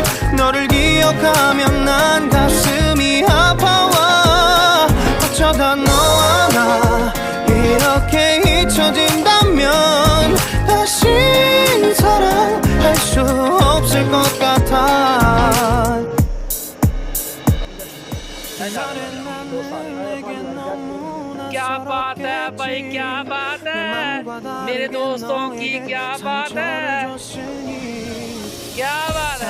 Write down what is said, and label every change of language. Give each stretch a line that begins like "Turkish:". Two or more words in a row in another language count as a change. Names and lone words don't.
Korean: 너를 기억하면 난 가슴이 아파와. 어쩌다 너와 나 이렇게 잊혀진다면 다신 사랑할 수 없을 것 같아.
Hindi: क्या बात है भाई, क्या बात है मेरे दोस्तों की, क्या बात है, क्या बात